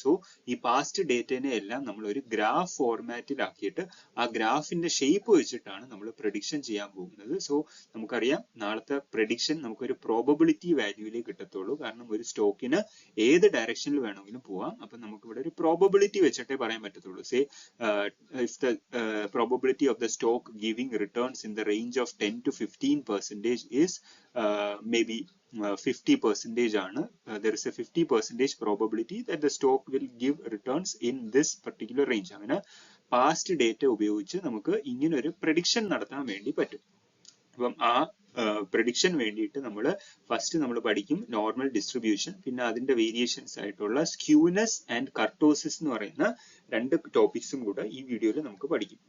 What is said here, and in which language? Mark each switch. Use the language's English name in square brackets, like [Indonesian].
[Malayalam] So ഈ past ഡേറ്റനെ എല്ലാം നമ്മൾ ഒരു ഗ്രാഫ് ഫോർമാറ്റിലാക്കിയിട്ട് ആ ഗ്രാഫിന്റെ ഷേപ്പ് വെച്ചിട്ടാണ് നമ്മൾ പ്രഡിക്ഷൻ ചെയ്യാൻ പോകുന്നത്. സോ നമുക്കറിയാം നാളത്തെ പ്രഡിക്ഷൻ നമുക്കൊരു പ്രോബബിലിറ്റി വാല്യൂയിലേക്ക് കിട്ടത്തുള്ളൂ. കാരണം ഒരു സ്റ്റോക്കിന് ഏത് ഡയറക്ഷനിൽ വേണമെങ്കിലും പോവാം. അപ്പൊ നമുക്ക് ഇവിടെ ഒരു പ്രോബബിലിറ്റി വെച്ചിട്ടേ പറയാൻ പറ്റത്തുള്ളൂ. [English] say if the probability of the stock giving returns in the range of 10 to 15% is maybe 50% [Malayalam] ആണ്. [English] There is a 50% probability that the stock will give returns in this particular range. [Malayalam] അങ്ങനെ past data ഉപയോഗിച്ച് നമുക്ക് ഇങ്ങനെ ഒരു prediction നടത്താൻ വേണ്ടി പറ്റും. അപ്പം ആ പ്രഡിക്ഷൻ വേണ്ടിയിട്ട് നമ്മൾ ഫസ്റ്റ് നമ്മൾ പഠിക്കും നോർമൽ ഡിസ്ട്രിബ്യൂഷൻ, പിന്നെ അതിന്റെ വേരിയേഷൻസ് ആയിട്ടുള്ള സ്ക്യൂനെസ് ആൻഡ് കർട്ടോസിസ് എന്ന് പറയുന്ന രണ്ട് ടോപ്പിക്സും കൂടെ ഈ വീഡിയോയിൽ നമുക്ക് പഠിക്കും.